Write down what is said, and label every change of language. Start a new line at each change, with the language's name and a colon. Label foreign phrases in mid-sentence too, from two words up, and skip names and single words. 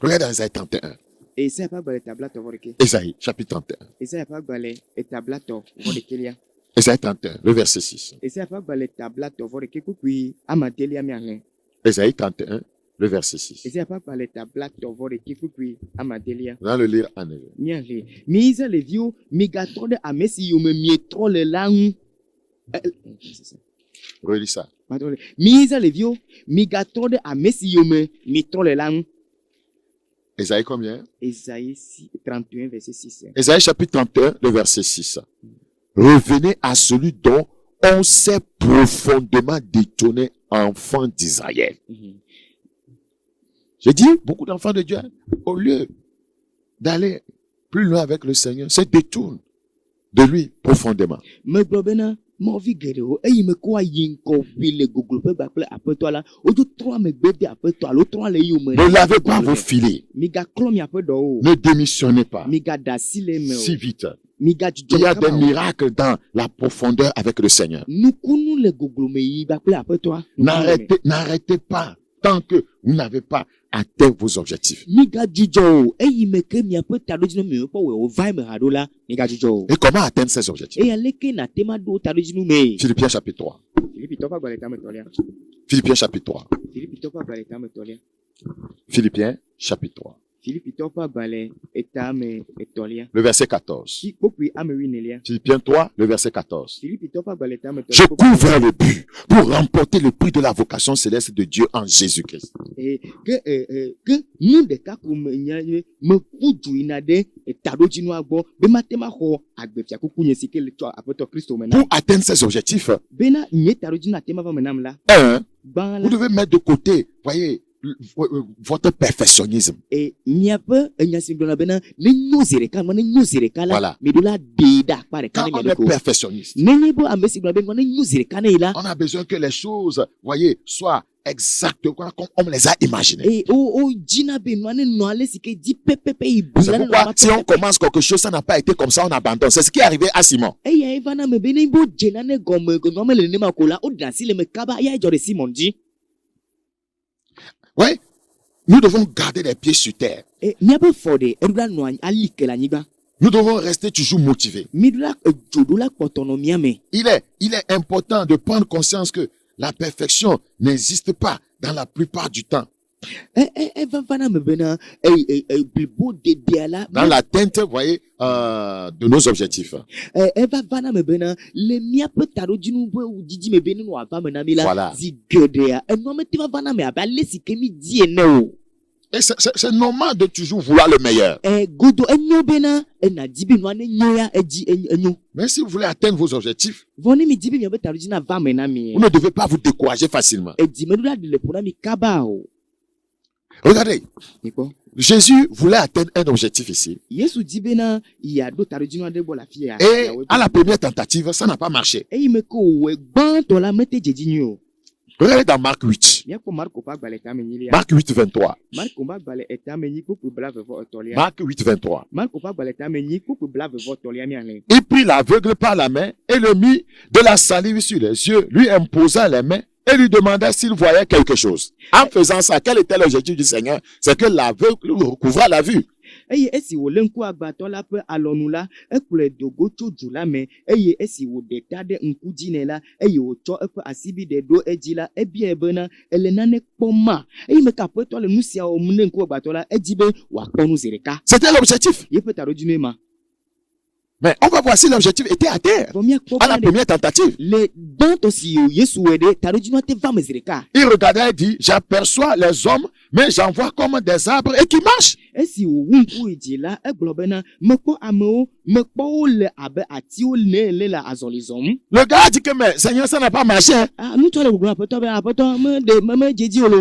French: Regarde dans Isaïe 31.
Ewe: Esaya ƒe agbalẽ tablatɔ vɔ ɖeke.
French: Isaïe chapitre 31.
Ewe: Esaya ƒe agbalẽ tablatɔ vɔ ɖekelia.
French: Isaïe 31, le verset 6.
Ewe: Esaya ƒe agbalẽ tablatɔ vɔ ɖeke kpukpui amadelia miahlẽ.
French: Isaïe 31, le verset 6.
Ewe: Esaya ƒe agbalẽ tablatɔ vɔ ɖeke kpukpui amadelia
French: On va le lire en hébreu.
Ewe: miahlẽ. Mi Israelviwo migatrɔ ɖe ame si yome mietrɔ le la ŋu.
French: Relis ça.
Ewe: Mi Israelviwo migatrɔ ɖe ame si yome mietrɔ le la ŋu.
French: Isaïe combien? Esaïe 31 verset 6. Isaïe chapitre 31, le verset 6. Revenez à celui dont on s'est profondément détourné, enfant d'Israël. J'ai dit, beaucoup d'enfants de Dieu, au lieu d'aller plus loin avec le Seigneur, se détournent de lui profondément.
Ewe: Megblɔ bena mɔvi geɖewo eyi me kɔ ayi ŋkɔ ʋui le goglo ƒe gbakple aƒetɔ la, wodzo trɔ megbe de aƒetɔ alo trɔ le eyome.
French: Ne lavez pas vos filets.
Ewe: Migaklɔ miaƒe ɖɔwo.
French: Ne démissionnez pas
Ewe: Migada asi le eme
French: si
Ewe: o.
French: vite.
Ewe: Migadzudzɔ
French: Il y a des
Ewe: kaba o.
French: miracles dans la profondeur avec le Seigneur.
Ewe: Nukunu le goglo me yi gbakple aƒetɔa.
French: N'arrêtez pas tant que vous n'avez pas atteint vos objectifs.
Ewe: Migadzudzɔ o eyi me ke miaƒe taɖodzinu mi ƒe wɔ va eme haɖo la migadzudzɔ o.
French: Et comment atteindre ces objectifs?
Ewe: Eya leke nate ma ɖo taɖodzinu me.
French: Philippiens chapitre 3.
Ewe: Filipitɔ ƒe agbalẽ tametɔlia.
French: Philippiens chapitre 3.
Ewe: Filipitɔ ƒe agbalẽ tametɔlia.
French: Philippiens chapitre 3.
Ewe: Filipitɔ ƒe agbalẽ tametɔlia.
French: Le verset 14.
Ewe: Kpokpui ame wuinelia.
French: Philippiens 3, le verset 14.
Ewe: Filipitɔ ƒe agbalẽ tametɔlia.
French: Je cours vers le but pour remporter le prix de la vocation céleste de Dieu en Jésus-Christ.
Ewe: Ke nu ɖeka ko menya nye meƒu du yina ɖe taɖodzinua gbɔ be mate ma xɔ agbefiakuku nye si ke le tso aƒetɔ Kristo me na.
French: Pour atteindre ces objectifs,
Ewe: Bena nye taɖodzinu ate ma va me nam la.
French: un,
Ewe: Gbã
French: vous
Ewe: la.
French: devez mettre de côté, voyez, votre perfectionnisme.
Ewe: e miaƒe enya si gblɔna bena nenyo zi ɖeka nua nenyo zi ɖeka la
French: Voilà.
Ewe: miɖo la ɖe ɖe akpa ɖeka
French: Quand
Ewe: ne
French: on
Ewe: mia
French: est
Ewe: ɖeko
French: perfectionniste,
Ewe: nenye be ame si gblɔna be nua nenyo zi ɖeka ne yi la
French: on a besoin que les choses, voyez, soient exactement comme on les a imaginées.
Ewe: eye o dzina be nua ne nɔ ale si ke di pepepe yi bu
French: C'est
Ewe: la ne nɔ
French: pourquoi
Ewe: ma
French: si on
Ewe: pepepe.
French: commence quelque chose, ça n'a pas été comme ça, on abandonne. C'est ce qui est arrivé à Simon.
Ewe: eya eva na me be ne bo dze nane gɔme nua me le nenema ko la o ɖe asi le me kaba ya dzɔ ɖe Simon dzi.
French: Oui, nous devons garder les pieds sur terre.
Ewe: e miaƒe fɔ ɖe eɖo la nɔ ali ke le anyigba
French: Nous devons rester toujours motivés.
Ewe: miɖo la dzoɖo la kpɔtɔ nɔ mia me.
French: Il est important de prendre conscience que la perfection n'existe pas dans la plupart du temps.
Ewe: eva va na me bena blibo dedea la
French: Dans l'atteinte, vous voyez, de nos objectifs.
Ewe: eva va na me bena le miaƒe taɖodzinu ƒe didi me be ne nɔ ava me na mi la
French: Voilà.
Ewe: zi geɖea enua me te va na me abe ale si ke mi di ene o.
French: Et c'est normal de toujours vouloir le meilleur.
Ewe: Godo enyo bena ena di be nua ne nyo ya edzi enyo.
French: Mais si vous voulez atteindre vos objectifs,
Ewe: Vɔ ne mi di be miaƒe taɖodzinu ava me na mi.
French: vous ne devez pas vous décourager facilement.
Ewe: Edzi me ɖo la ɖe le ƒo na mi kaba o.
French: Regardez,
Ewe: Mikpɔ.
French: Jésus voulait atteindre un objectif ici.
Ewe: Yesu di bena yeaɖo taɖodzinu aɖe gbɔ le afi ya.
French: Et à la première tentative, ça n'a pas marché.
Ewe: eyi me ke wòwɔe gbãtɔ la mete dzedzi nyuie o.
French: Regardez dans Marc 8.
Ewe: Míakpɔ Marko ƒe agbalẽ tame nyilia.
French: Marc 8, 23.
Ewe: Marko ƒe agbalẽ etame nyi kpukpu blaeve-vɔ-etɔ̃lia.
French: Marc 8, 23.
Ewe: Marko ƒe agbalẽ tame nyi kpukpu blaeve-vɔ-etɔ̃lia mialẽ.
French: Il prit l'aveugle par la main et le mit de la salive sur les yeux, lui imposa les mains et lui demanda s'il voyait quelque chose. En faisant ça, quel était l'objectif du Seigneur? C'est que l'aveugle recouvra la vue.
Ewe: eye esi wòlé ŋku agbatɔ la ƒe alɔnu la ekplɔe do go tso du la me eye esi wòɖe ta ɖe ŋku dzi nɛ la eye wòtsɔ eƒe asibi ɖe ɖo edzi la ebiae bena ele nane kpɔm ma eye me ke aƒetɔ le nu sia wɔm ne ŋku agbatɔ la edzi be wòakpɔ nu zi ɖeka
French: C'était l'objectif.
Ewe: yeƒe taɖodzinu ma.
French: Mais on va voir si l'objectif était à terre
Ewe: Vɔ míakpɔ
French: à la
Ewe: be
French: première tentative.
Ewe: le gbãtɔ si Yesu wɔe ɖe taɖodzinu te va me zi ɖeka.
French: Il regardait et dit, j'aperçois les hommes, mais j'en vois comme des arbres et qui marchent.
Ewe: esi wòwu ŋku yi dzi la egblɔ bena mekpɔ amewo mekpɔ wo le abe atiwo ne le azɔli zɔm.
French: Le gars a dit que, mais Seigneur, ça n'a pas marché.
Ewe: Ŋutsua le gbɔgblɔm aƒetɔ be aƒetɔ me dzedzi o lo.